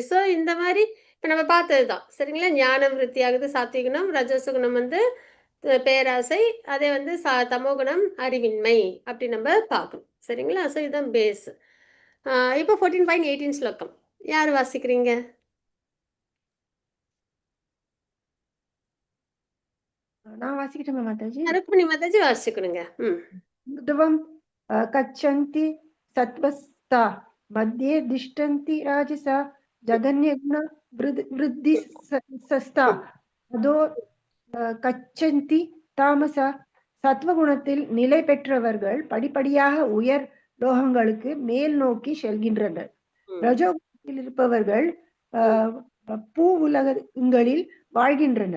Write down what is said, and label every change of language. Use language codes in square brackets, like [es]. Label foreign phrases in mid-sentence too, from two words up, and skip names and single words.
[ta] ஸோ இந்த மாதிரி இப்போ நம்ம பார்த்ததுதான் சரிங்களா. ஞானம் விருத்தி ஆகுது சாத்விகுணம், ரஜசுகுணம் வந்து பேராசை, அதே வந்து தமோகுணம் அறிவின்மை அப்படி நம்ம பார்க்கணும். சரிங்களா? ஸோ இதுதான் பேஸ். இப்போ 14.18 ஸ்லோகம் யார் வாசிக்கிறீங்க? நான் வாசிக்கிட்டேன் மாதாஜி. ருக்மிணி மாதாஜி வாசிக்கணுங்க. [sa] ध्रुवं कच्छन्ति सत्त्वस्ता मध्ये तिष्ठन्ति राजसा जगन्यगुण वृद्धिसस्ता अधो गच्छन्ति तामसा. [ta] சத்வகுணத்தில் நிலை பெற்றவர்கள் படிப்படியாக உயர் லோகங்களுக்கு மேல் நோக்கி செல்கின்றனர். ரஜோகுணத்தில் இருப்பவர்கள் பூ உலகங்களில் வாழ்கின்றனர்.